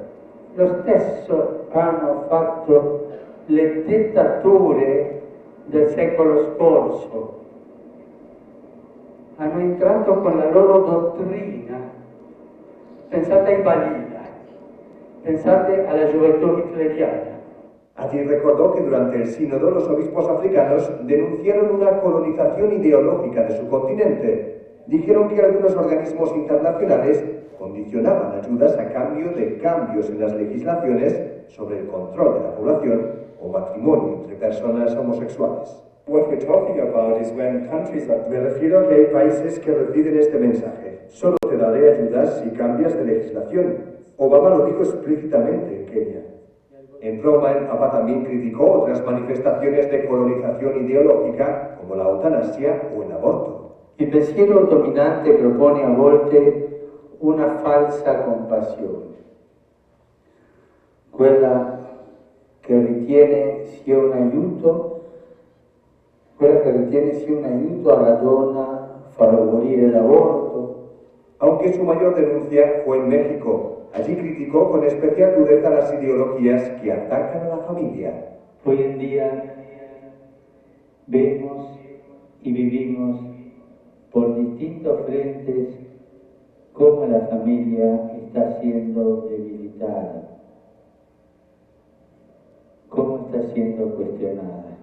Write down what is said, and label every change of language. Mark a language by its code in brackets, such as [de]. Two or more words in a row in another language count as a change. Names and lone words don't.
[it] Lo stesso hanno fatto le dittature del secolo scorso. Hanno entrato con la loro dottrina. Pensate ai Balila, pensate alla gioventù hitleriana. [es] Allí recordó que durante el sínodo los obispos africanos denunciaron una colonización ideológica de su continente. Dijeron que algunos organismos internacionales condicionaban ayudas a cambio de cambios en las legislaciones sobre el control de la población o matrimonio entre personas homosexuales. [en] What we're talking about is when countries are... [es] Me refiero a que hay países que reciben este mensaje. Solo te daré ayudas si cambias de legislación. Obama lo dijo explícitamente en Kenia. En Roma, el Papa también criticó otras manifestaciones de colonización ideológica, como la eutanasia o el aborto. [it] Il pensiero dominante propone a volte una falsa compassione, quella che ritiene sia un aiuto a la donna favorire l'aborto. [es] Aunque su mayor denuncia fue en México. Allí criticó con especial dureza las ideologías que atacan a la familia. Hoy en día vemos y vivimos por distintos frentes cómo la familia está siendo debilitada, cómo está siendo cuestionada.